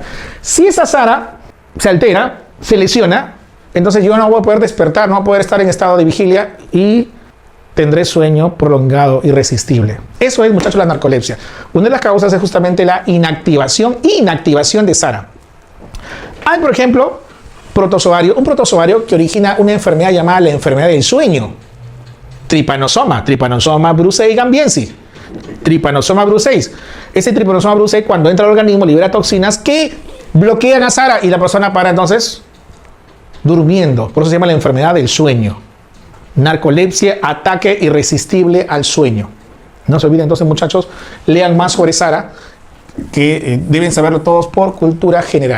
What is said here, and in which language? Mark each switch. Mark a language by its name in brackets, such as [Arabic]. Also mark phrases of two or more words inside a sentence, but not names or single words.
[Spanish] Si esa SARA se altera, se lesiona, entonces yo no voy a poder despertar, no voy a poder estar en estado de vigilia y tendré sueño prolongado, irresistible. Eso es, muchachos, la narcolepsia. Una de las causas es justamente la inactivación de SARA. Hay, por ejemplo, un protozoario que origina una enfermedad llamada la enfermedad del sueño. Trypanosoma brucei gambiensis. Trypanosoma brucei. Ese Trypanosoma brucei, cuando entra al organismo, libera toxinas que bloquean a SARA y la persona para entonces durmiendo. Por eso se llama la enfermedad del sueño. Narcolepsia, ataque irresistible al sueño. No se olviden entonces, muchachos, lean más sobre SARA, que deben saberlo todos por cultura general.